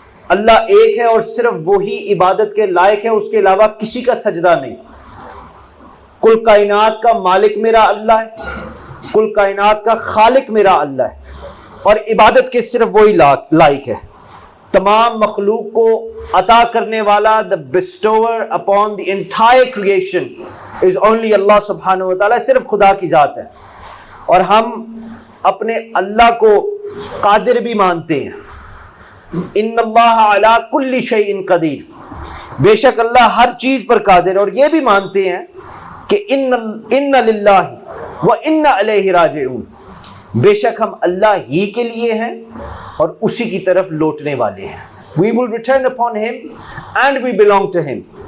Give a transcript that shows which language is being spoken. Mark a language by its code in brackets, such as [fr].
[ur] اللہ ایک ہے اور صرف وہی عبادت کے لائق ہے, اس کے علاوہ کسی کا سجدہ نہیں. کل کائنات کا مالک میرا اللہ ہے, کل کائنات کا خالق میرا اللہ ہے, اور عبادت کے صرف وہی لائق ہے. تمام مخلوق کو عطا کرنے والا, [en] the bestower upon the entire creation is only Allah subhanahu wa ta'ala, [ur] صرف خدا کی ذات ہے. اور ہم اپنے اللہ کو قادر بھی مانتے ہیں. [ar] ان اللہ علی کل شیء قدیر, [ur] بے شک اللہ ہر چیز پر قادر ہے. اور یہ بھی مانتے ہیں کہ [ar] ان للہ و ان الیہ راجعون, [ur] بے شک ہم اللہ ہی کے لیے ہیں اور اسی کی طرف لوٹنے والے ہیں. [en] We will return upon him and we belong to him.